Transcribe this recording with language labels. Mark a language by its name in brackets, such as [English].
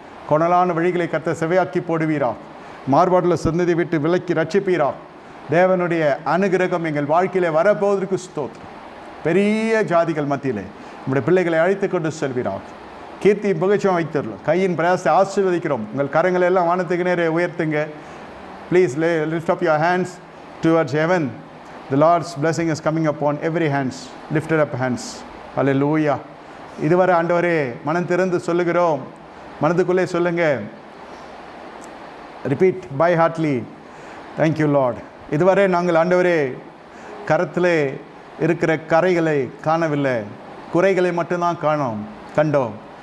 [Tamil] கொணலான வழிகளை கர்த்தர் செவையாக்கி போடுவீராக. மாறுபாட்டில் சொன்னதை விட்டு விலக்கி ரட்சிப்பீராக. தேவனுடைய அனுகிரகம் எங்கள் வாழ்க்கையிலே வரப்போவதற்கு ஸ்தோத்திரம். பெரிய ஜாதிகள் மத்தியிலே நம்முடைய பிள்ளைகளை அழைத்து கொண்டு செல்வீராக. கீர்த்தி புகழ்ச்சியும் வைத்தரலாம். கையின் பிரயாசத்தை ஆசீர்வதிக்கிறோம். உங்கள் கரங்களை எல்லாம் வானத்துக்கு நேரே உயர்த்துங்க. [English] Please lift up your hands towards heaven. The Lord's blessing is coming upon every hands. Lifted up hands. Hallelujah. [Tamil] இதுவரை ஆண்டவரே மனம் திறந்து சொல்லுகிறோம். மனதுக்குள்ளே சொல்லுங்க. [English] Repeat by heartily. Thank you Lord. [Tamil] இதுவரை நாங்கள் ஆண்டவரே கரத்திலே இருக்கிற கரைகளை காணவில்லை, குறைகளை மட்டும்தான் கண்டோம்.